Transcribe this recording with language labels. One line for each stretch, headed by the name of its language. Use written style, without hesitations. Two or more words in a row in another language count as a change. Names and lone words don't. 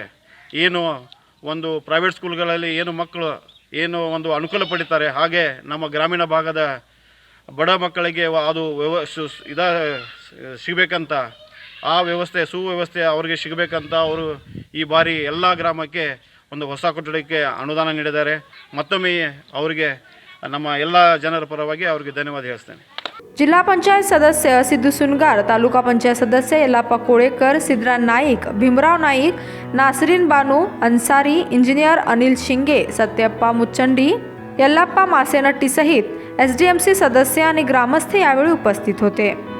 Kannada: ಏನು ಒಂದು ಪ್ರೈವೇಟ್ ಸ್ಕೂಲ್ಗಳಲ್ಲಿ ಏನು ಮಕ್ಕಳು ಏನು ಒಂದು ಅನುಕೂಲ ಪಡಿತಾರೆ, ಹಾಗೆ ನಮ್ಮ ಗ್ರಾಮೀಣ ಭಾಗದ ಬಡ ಮಕ್ಕಳಿಗೆ ಅದು ಸಿಗಬೇಕಂತ ಆ ವ್ಯವಸ್ಥೆ ಸುವ್ಯವಸ್ಥೆ ಅವರಿಗೆ ಸಿಗಬೇಕಂತ ಅವರು ಈ ಬಾರಿ ಎಲ್ಲ ಗ್ರಾಮಕ್ಕೆ ಒಂದು ಹೊಸ ಕೊಠಡಿಗೆ ಅನುದಾನ ನೀಡಿದ್ದಾರೆ। ಮತ್ತೊಮ್ಮೆ ಅವರಿಗೆ ನಮ್ಮ ಎಲ್ಲ ಜನರ ಪರವಾಗಿ ಅವರಿಗೆ ಧನ್ಯವಾದ ಹೇಳ್ತೇನೆ।
Marathi: जिल्हा पंचायत सदस्य सिद्धू सुनगार, तालुका पंचायत सदस्य यल्लाप्पा कोळेकर, सिद्धराज नाईक, भीमराव नाईक, नासरीन बानू अन्सारी, इंजिनियर अनिल शिंगे, सत्यप्पा मुच्चंडी, यल्लाप्पा मासेनट्टी सहित SDMC सदस्य आणि ग्रामस्थ यावेळी उपस्थित होते।